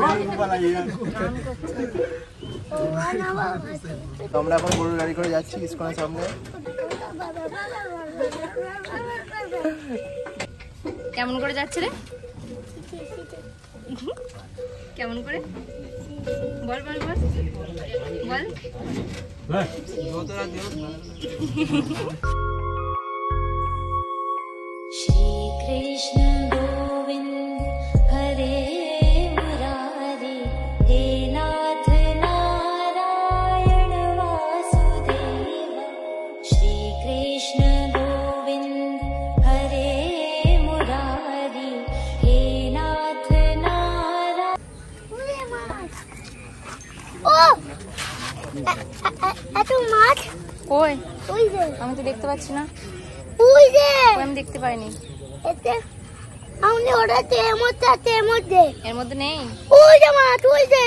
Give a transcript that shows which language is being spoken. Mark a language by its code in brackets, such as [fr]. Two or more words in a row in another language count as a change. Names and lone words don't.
[bn] আমরা এখন গরুর গাড়ি করে যাচ্ছি ইসকনের সামনে। কেমন করে যাচ্ছে রে? কেমন করে বল বল বল বল। [sa] श्री कृष्ण गोविंद हरे मुरारी हे नाथ नारायण वासुदेव। श्री कृष्ण गोविंद हरे मुरारी हे नाथ नारायण। [bn] ও এত মাছ কই? ওই যে আমি তো দেখতে পাচ্ছি না। ওই যে আমি দেখতে পাইনি। এতে আমি ওটাতে এর মধ্যে নেই। ওই যে মাছ, ওই যে